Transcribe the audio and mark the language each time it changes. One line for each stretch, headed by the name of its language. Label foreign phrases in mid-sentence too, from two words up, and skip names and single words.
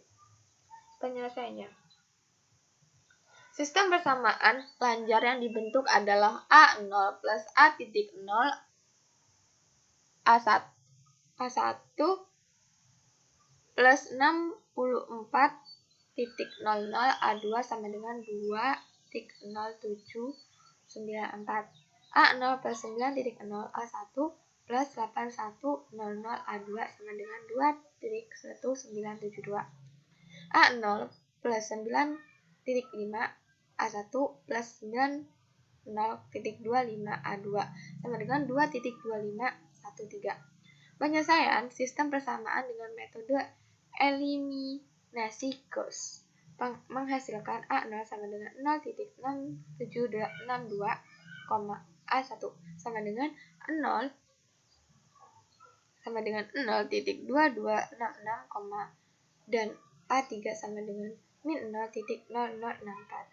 Indonesian: Penyelesaiannya. Sistem persamaan lanjar yang dibentuk adalah A0 plus A.0 A1 plus 64.00 A2 sama dengan 2.0794. A0 plus 9.0 A1 plus 8100 A2 sama dengan 2.1972. A0 plus 9.5 A1 plus 90.25 A2 sama dengan 2.2513. Penyelesaian sistem persamaan dengan metode eliminasi Gauss menghasilkan A0 sama dengan 0.6762, A1 sama dengan 0 sama dengan 0.2266, dan A3 sama dengan min 0.0064.